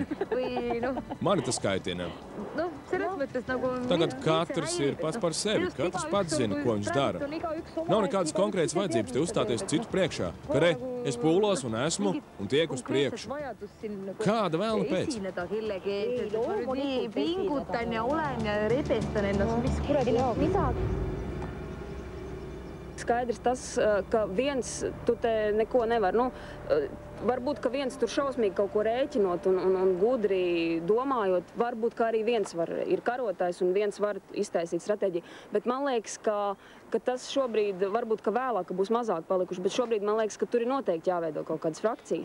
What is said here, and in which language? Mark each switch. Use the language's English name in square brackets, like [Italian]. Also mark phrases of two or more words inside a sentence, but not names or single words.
[Latvian] Mani tas kaitina. Tagad katrs ir pats par sevi, katrs pats zina, ko viņš dara. Nav nekādas konkrētas vajadzības te uzstāties citu priekšā, ka re, es pūlos un esmu un tiek uz priekšu. Kāda vēlna pēc? [Estonian] Pingutan ja olen ja rebestan ennast, mis kuradi midagi. [Latvian] Skaidrs tas, ka viens tu te neko nevar. Varbūt, ka viens tur šausmīgi kaut ko rēķinot un gudri domājot, varbūt, ka arī viens ir karotājs un viens var iztaisīt stratēģiju. Bet man liekas, ka tas šobrīd, varbūt, ka vēlāk būs mazāk palikuši, bet šobrīd man liekas, ka tur ir noteikti jāveido kaut kādas frakcijas.